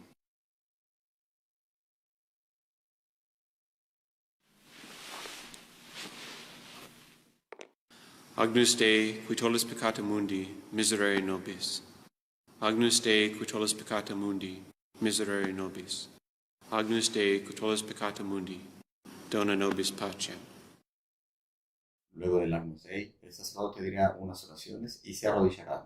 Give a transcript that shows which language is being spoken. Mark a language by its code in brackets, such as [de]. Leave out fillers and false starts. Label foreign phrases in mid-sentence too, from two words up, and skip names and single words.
[la] Agnus Dei, qui tollis peccata mundi, miserere nobis. Agnus Dei, qui tollis peccata mundi, miserere nobis. Agnus Dei, qui tollis peccata mundi, dona nobis pacem. [es] Luego del Agnus Dei, el sacerdote dirá unas oraciones y se arrodillará.